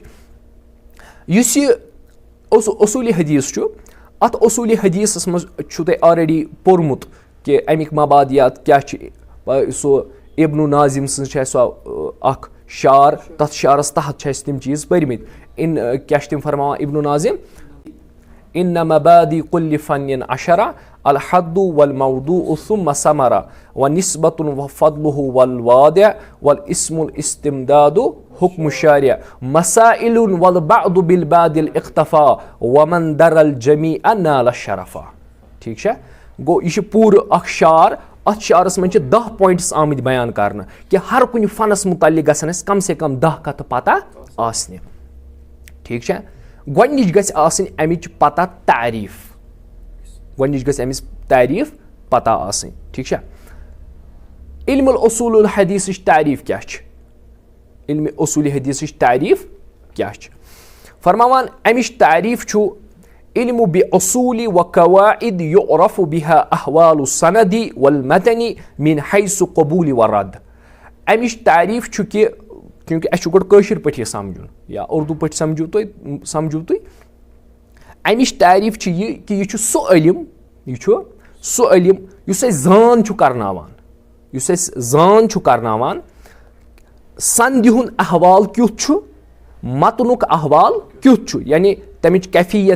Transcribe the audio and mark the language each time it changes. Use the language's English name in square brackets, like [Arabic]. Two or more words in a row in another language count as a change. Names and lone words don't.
[Kashmiri] یُس یہِ اصوٗلِ حدیث چھُ, اتھ اصوٗلِ حدیثس منٛز چھُو تۄہہِ آلریڈی پوٚرمُت کہِ امیِکۍ مبادِیات کیاہ چھِ. سُہ ابن ناظم سٕنٛز چھِ اسہِ سۄ اکھ شعر, تتھ شعرس تحت چھِ اسہِ تِم چیٖز پٔرمٕتۍ. کیاہ چھِ تِم فرماوان ابن ناظم, [Arabic] ان مبادی کُلہِ فنٍ عشرہ الحد والموضوع ثم ثمرہ ونسبۃ وفضلہ والوادع والاسم الاستمداد حکم الشارع مسائل والبعض بالبعض الاقتفا ومن در الجمیع نال الشرفا, [Kashmiri] ٹھیٖک چھا. گوٚو یہِ چھُ پوٗرٕ اکھ شعر, اتھ شعرس منٛز چھِ 10 پوینٹس آمٕتۍ بیان کرنہٕ کہِ ہر کُنہِ فنس مُتعلق گژھن اسہِ کم سے کم 10 کتھٕ پتہ آسنہِ, ٹھیٖک چھا. گۄڈنِچ گژھِ آسٕنۍ امِچ پتہ تعریٖف, گۄڈنِچ گژھِ أمِس تعریٖف پتہ آسٕنۍ, ٹھیٖک چھا. علم الاصوٗل الحدیثٕچ تعریٖف کیاہ چھِ, علم اصوٗلِ حدیثٕچ تعریٖف کیاہ چھِ. فرماوان امِچ تعریٖف چھُ [Arabic] علم باصول وقواعد يعرف بها احوال السند والمتن من حيث قبول ورد. [Kashmiri] امِچ تعریٖف چھُ کہِ چوٗنٛکہِ اَسہِ چھُ گۄڈٕ کٲشِر پٲٹھی سمجھُن یا اردوٗ پٲٹھۍ سمجھو تُہۍ, अमिच तारीफ छ यह कि यह सु इल्म युस अस जान छु करनावान युस अस जान छु करनावान संधि हुंद अहवाल क्युथ छु मतनुक अहवाल क्युथ छु यानी तमिच कैफियत